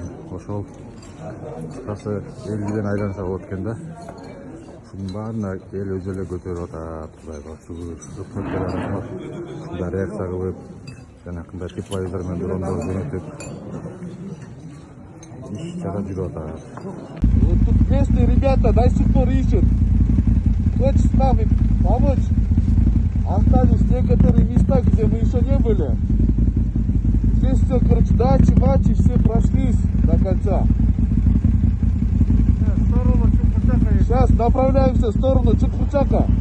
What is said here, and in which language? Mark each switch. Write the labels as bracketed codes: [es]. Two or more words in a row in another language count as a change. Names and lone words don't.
[ky] Ошол кыскасы элден айланса болот экен да. Ушунун баарына эл өзү эле көтөрүп атат. Кудайга шүгүр. Өкмөткө рахмат. Ушундай реакция кылып, жанакындай тепловизор менен дрондор жөнөтүп иш чара жүрүп атат. [ru] Вот тут местные ребята до сих пор ищут. Хочешь с нами помочь? Остались некоторые места, где мы еще не были. Здесь все, короче, дачи, мачи, все прошлись до конца. Сейчас направляемся в сторону Чукпучака.